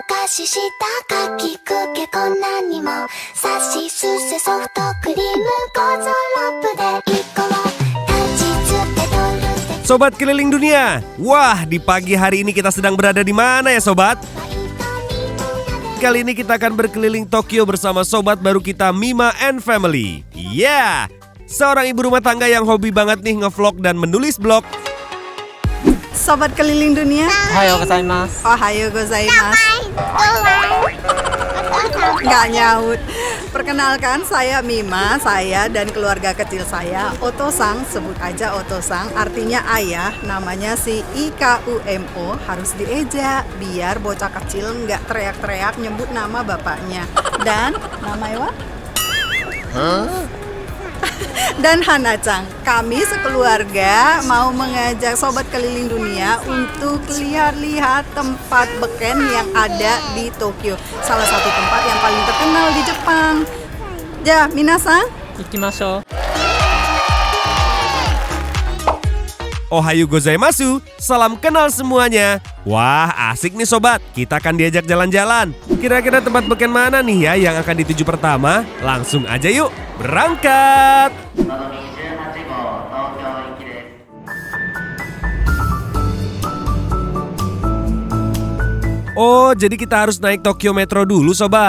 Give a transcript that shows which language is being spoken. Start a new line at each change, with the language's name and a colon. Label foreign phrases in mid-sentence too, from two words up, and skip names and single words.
Indonesian: ししたかきくけこんなにもさしすせソフトクリームゴゾロップで1個を立ちつってとるって Sobat keliling dunia, wah di pagi hari ini kita sedang berada di mana ya sobat? Kali ini kita akan berkeliling Tokyo bersama sobat baru kita Mima and Family. Yeah, seorang ibu rumah tangga yang hobi banget nih ngevlog dan menulis blog. Sobat keliling dunia.
Japanese: おはようございます. おはようございます.
Indonesian: Nggak nyaut. Perkenalkan, saya Mima, saya dan keluarga kecil saya Otosang, sebut aja Otosang, artinya ayah, namanya si IKUMO, harus dieja biar bocah kecil nggak teriak-teriak nyebut nama bapaknya. Dan namanya dan Hana-chan, kami sekeluarga mau mengajak sobat keliling dunia untuk lihat-lihat tempat beken yang ada di Tokyo. Salah satu tempat yang paling terkenal di Jepang.
Japanese: じゃ、皆さん, 行きましょう. おはようございます,
Indonesian: salam kenal semuanya. Wah asik nih sobat, kita akan diajak jalan-jalan. Kira-kira tempat beken mana nih ya yang akan dituju pertama? Langsung aja yuk, berangkat! Oh, jadi kita harus naik Tokyo Metro dulu sobat.